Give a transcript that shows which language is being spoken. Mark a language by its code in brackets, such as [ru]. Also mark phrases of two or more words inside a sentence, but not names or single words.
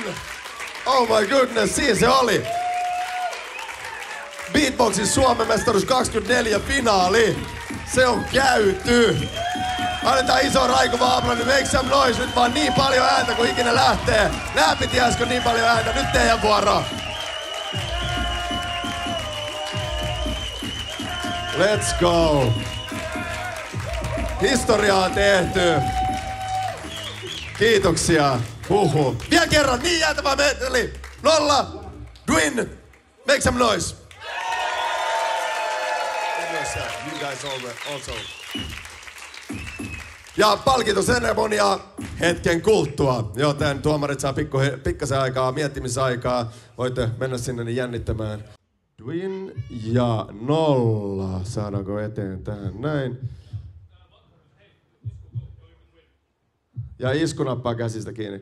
[en] Oh my goodness, [fi] siinä se oli! Beatboxin Suomen mestaruus 24 finaali! Se on käyty! Annetaan iso raikuva aplodin, [en] make some noise, [fi] nyt vaan niin paljon ääntä kuin ikinä lähtee! Nää piti äsken niin paljon ääntä, nyt teidän vuoro! [en] Let's go! [fi] Historiaa on tehty! Kiitoksia! Huhu! Vielä kerran, niin jäätävää meteli! 0, Dwin! [en] Make some noise! You guys also. [fi] Ja palkintoseremonia hetken kuluttua, joten tuomarit saa pikkasen aikaa, miettimisaikaa. Voitte mennä sinne niin jännittämään. Dwin ja 0. Saadaanko eteen tähän näin? Ja iskunappaa käsistä kiinni.